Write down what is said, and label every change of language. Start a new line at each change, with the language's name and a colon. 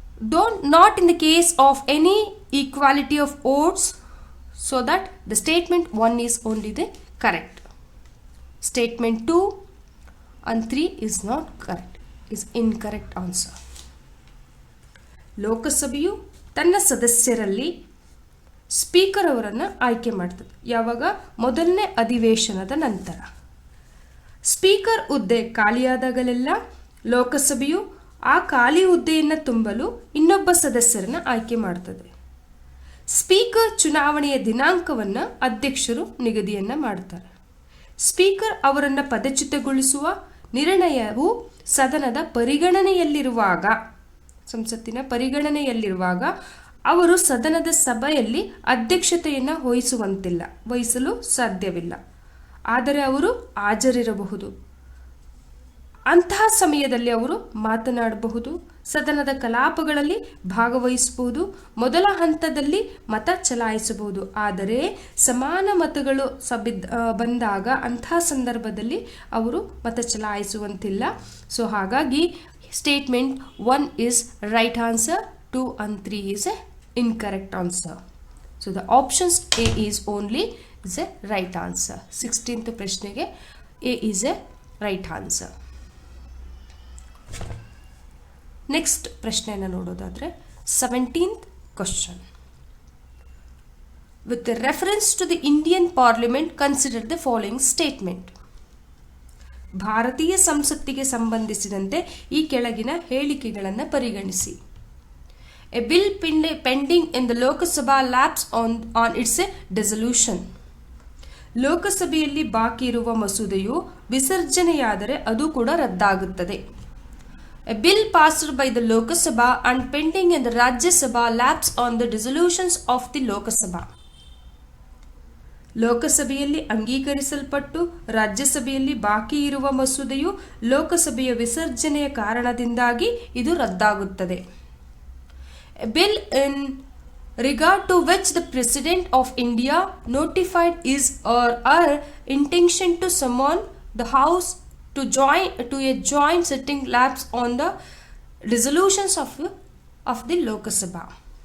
English: Though not in the case of any equality of votes, so that the statement 1 is only the correct. Statement 2 and 3 is not correct, is incorrect answer.
Kannada: ಲೋಕಸಭೆಯು ತನ್ನ ಸದಸ್ಯರಲ್ಲಿ speaker ಅವರನ್ನು ಆಯ್ಕೆ ಮಾಡ್ತದೆ. ಯಾವಾಗ? ಮೊದಲನೇ ಅಧಿವೇಶನದ ನಂತರ. ಸ್ಪೀಕರ್ ಹುದ್ದೆ ಖಾಲಿಯಾದಾಗಲೆಲ್ಲ ಲೋಕಸಭೆಯು ಆ ಖಾಲಿ ಹುದ್ದೆಯನ್ನು ತುಂಬಲು ಇನ್ನೊಬ್ಬ ಸದಸ್ಯರನ್ನು ಆಯ್ಕೆ ಮಾಡ್ತದೆ. ಸ್ಪೀಕರ್ ಚುನಾವಣೆಯ ದಿನಾಂಕವನ್ನು ಅಧ್ಯಕ್ಷರು ನಿಗದಿಯನ್ನು ಮಾಡ್ತಾರೆ. ಸ್ಪೀಕರ್ ಅವರನ್ನು ಪದಚ್ಯುತಗೊಳಿಸುವ ನಿರ್ಣಯವು ಸದನದ ಪರಿಗಣನೆಯಲ್ಲಿರುವಾಗ, ಸಂಸತ್ತಿನ ಪರಿಗಣನೆಯಲ್ಲಿರುವಾಗ ಅವರು ಸದನದ ಸಭೆಯಲ್ಲಿ ಅಧ್ಯಕ್ಷತೆಯನ್ನು ವಹಿಸಲು ಸಾಧ್ಯವಿಲ್ಲ. ಆದರೆ ಅವರು ಹಾಜರಿರಬಹುದು. ಅಂತಹ ಸಮಯದಲ್ಲಿ ಅವರು ಮಾತನಾಡಬಹುದು, ಸದನದ ಕಲಾಪಗಳಲ್ಲಿ ಭಾಗವಹಿಸಬಹುದು, ಮೊದಲ ಹಂತದಲ್ಲಿ ಮತ ಚಲಾಯಿಸಬಹುದು. ಆದರೆ ಸಮಾನ ಮತಗಳು ಬಂದಾಗ ಅಂತಹ ಸಂದರ್ಭದಲ್ಲಿ ಅವರು ಮತ ಚಲಾಯಿಸುವಂತಿಲ್ಲ.
English: So ಹಾಗಾಗಿ statement 1 is right answer, 2 and 3 is a incorrect answer. So the options A is only is a right answer. 16th ಪ್ರಶ್ನೆಗೆ A is a right answer. Next
Kannada: ಪ್ರಶ್ನೆಯನ್ನು ನೋಡೋದಾದ್ರೆ
English: 17th question. With reference to the Indian Parliament, consider the following statement.
Kannada: ಭಾರತೀಯ ಸಂಸತ್ತಿಗೆ ಸಂಬಂಧಿಸಿದಂತೆ ಈ ಕೆಳಗಿನ ಹೇಳಿಕೆಗಳನ್ನು ಪರಿಗಣಿಸಿ.
English: A bill pending in the Lok Sabha lapses on its dissolution.
Kannada: ಲೋಕಸಭೆಯಲ್ಲಿ ಬಾಕಿ ಇರುವ ಮಸೂದೆಯು ವಿಸರ್ಜನೆಯಾದರೆ ಅದು ಕೂಡ ರದ್ದಾಗುತ್ತದೆ.
English: A bill passed by the Lok Sabha and pending in the Rajya Sabha lapses on the dissolutions of the Lok Sabha.
Kannada: ಲೋಕಸಭೆಯಲ್ಲಿ ಅಂಗೀಕರಿಸಲ್ಪಟ್ಟು ರಾಜ್ಯಸಭೆಯಲ್ಲಿ ಬಾಕಿ ಇರುವ ಮಸೂದೆಯು ಲೋಕಸಭೆಯ ವಿಸರ್ಜನೆಯ ಕಾರಣದಿಂದಾಗಿ ಇದು ರದ್ದಾಗುತ್ತದೆ.
English: A bill in regard to which the President of India notified his or her intention to summon the House to a joint sitting lapse on the resolutions of the Lok Sabha.